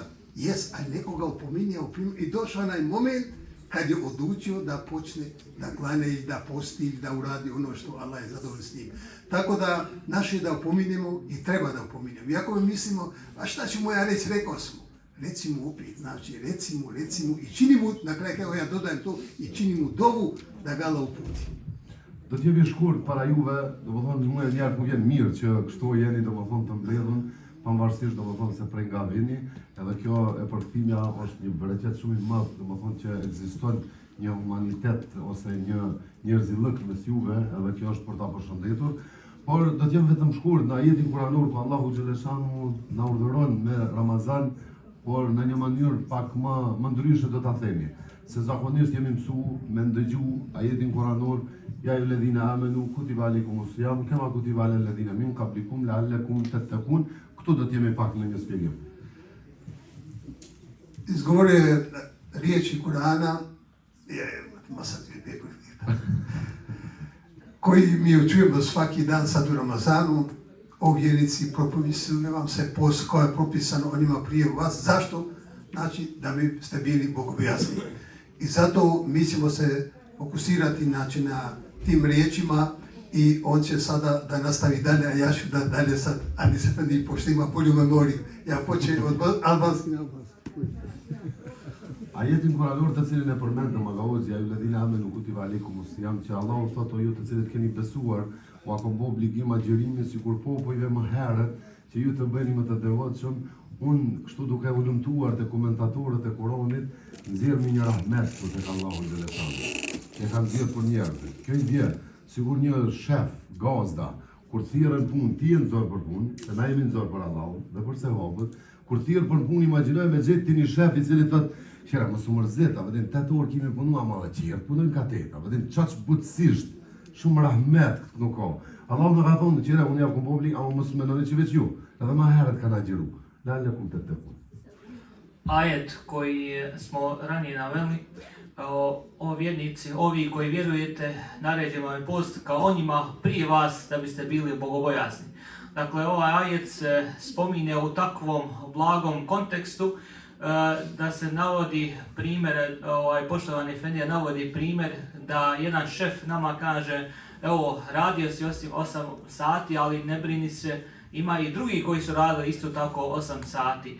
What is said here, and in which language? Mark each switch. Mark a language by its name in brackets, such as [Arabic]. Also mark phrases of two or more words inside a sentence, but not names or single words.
[Bosnian] Jes, ali nekoga opominjao i došao onaj moment kad je odlučio da počne da klanja i da posti ili da uradi ono što Allah je zadovoljan s njim. Tako da naše je da opominjemo i treba da opominjemo. Iako mi mislimo, a šta ćemo ja reći, rekao smo. Recimo opet, znači recimo i činimo, na kraju evo ja dodajem to, i činimo dovu da ga Allah uputi. [Albanian] Do të jemi shkurt para juve, domethënë mua njerëz më vjen mirë që kështu jeni domethënë të mbledhur, pavarësisht domethënë se prej nga vini, edhe kjo e përkthimja është një bereqet shumë i madh, domethënë që ekziston një humanitet ose një njerëzillik mes juve, edhe kjo është për ta përshëndetur. Por do të jem vetëm shkurt në ajetin kuranor ku Allahu xhaleshanu na urdhëron me Ramazan, por në një mënyrë pak më ndryshe do ta themi. Se zakonisht jemi mësuar me ndëgju ajetin kuranor [Arabic] يا أيها الذين آمنوا كتب عليكم الصيام كما كتب على الذين من قبلكم لعلكم تتقون. [Albanian] Këtu do të jemi pak në një shpjegim. [Bosnian] Izgovorio riječi Kur'ana koji mi čujemo svaki dan sad u Ramazanu. O vjernici, propisuje vam se post koja je propisano onima prije vas. Zašto? Znači da biste bili bogobojazni. I zato mi ćemo se fokusirati znači, na tim riječima i on će sada da nastavi dalje, a ja ću da dalje sad, Adi Efendi, pošto ima bolju memoriju. Ja počnem od albanski na albanski. [Albanian] Ajetin kuranor të cilin e përmendëm Allahu, [Arabic] يا أيها الذين آمنوا كتب عليكم الصيام, [Albanian] që Allahu thotë o ju të cilët keni besuar, u ka bë obligim agjërimi sikur popujve më herët që ju të bëni më të devotshëm, Unë kështu duke u lumtuar të komentatorët e Kuranit, nxjerr me një rahmet për tek Allahu xhaleshanu. E kanë nxjerr për njerëzit. Kjo i bie sigur një shef, gazda, kur thirrën punë, ti je nxorr për punë, se na jemi nxorr për Allahun dhe për sevapët. Kur thirr për punë, imagjinoj me gjetë ti një shef i cili thotë, "Qera mos u mërzit, a vetëm 8 orë kemi punuar më dhe qirë, punojmë katet, a vetëm çaq butësisht, shumë rahmet nuk ka. Allahu na ka thonë, qera unë jam publik, ama mos mendoni që veç ju, edhe më herët kanë agjeru. [Arabic] لعلكم تتقون." [Bosnian] Ajet koji smo ranije naveli, o vjernici, ovi koji vjerujete, naređen vam je post kao onima prije vas da biste bili bogobojazni. Dakle, ovaj ajet se spominje u takvom blagom kontekstu da se navodi primjer, poštovani Efendija navodi primjer da jedan šef nama kaže, evo, radio si 8 sati, ali ne brini se, ima i drugi koji su radili isto tako 8 sati.